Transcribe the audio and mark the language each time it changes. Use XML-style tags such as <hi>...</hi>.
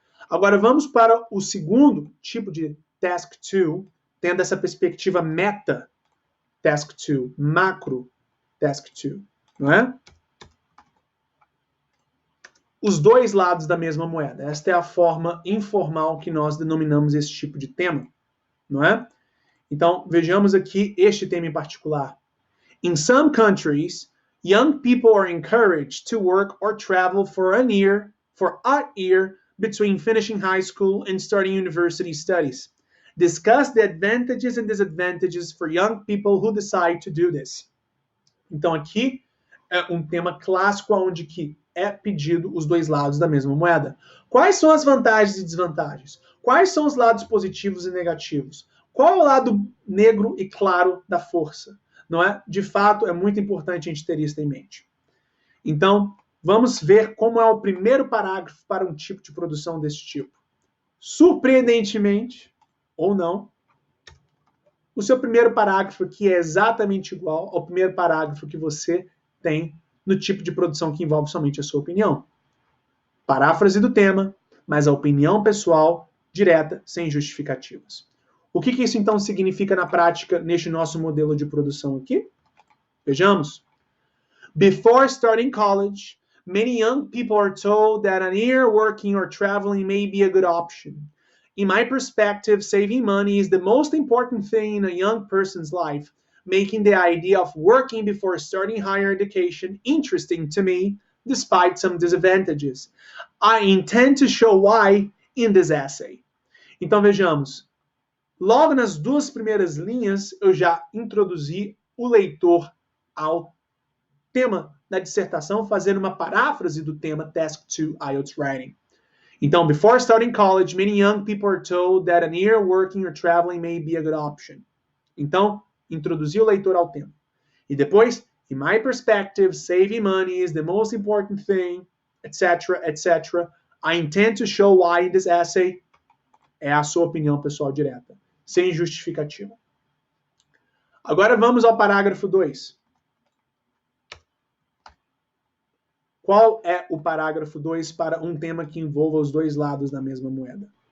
<pt>Agora, vamos para o segundo tipo de Task 2, tendo essa perspectiva meta Task 2, macro Task 2, não é? Os dois lados da mesma moeda. Esta é a forma informal que nós denominamos esse tipo de tema, não é? Então, vejamos aqui este tema em particular.</pt> <en>In some countries, young people are encouraged to work or travel for a year between finishing high school and starting university studies. Discuss the advantages and disadvantages for young people who decide to do this.</en> <pt>Então, aqui é um tema clássico onde que é pedido os dois lados da mesma moeda. Quais são as vantagens e desvantagens? Quais são os lados positivos e negativos? Qual é o lado negro e claro da força? Não é? De fato, é muito importante a gente ter isso em mente. Então, vamos ver como é o primeiro parágrafo para um tipo de produção desse tipo. Surpreendentemente, ou não, o seu primeiro parágrafo aqui é exatamente igual ao primeiro parágrafo que você tem no tipo de produção que envolve somente a sua opinião. Paráfrase do tema, mas a opinião pessoal direta, sem justificativas. O que isso então significa na prática neste nosso modelo de produção aqui? Vejamos.</pt> <en>Before starting college, many young people are told that an year working or traveling may be a good option. In my perspective, saving money is the most important thing in a young person's life, making the idea of working before starting higher education interesting to me, despite some disadvantages. I intend to show why in this essay.</en> <pt>Então vejamos. Logo nas duas primeiras linhas, eu já introduzi o leitor ao tema da dissertação, fazendo uma paráfrase do tema Task 2 IELTS Writing. Então,</pt> <en>before starting college, many young people are told that an year working or traveling may be a good option.</en> <pt>Então, introduzi o leitor ao tema. E depois,</pt> <en>in my perspective, saving money is the most important thing, etc., etc. I intend to show why in this essay.</en> <pt>É a sua opinião pessoal direta, sem justificativa. Agora vamos ao parágrafo 2. Qual é o parágrafo 2 para um tema que envolva os dois lados da mesma moeda?</pt>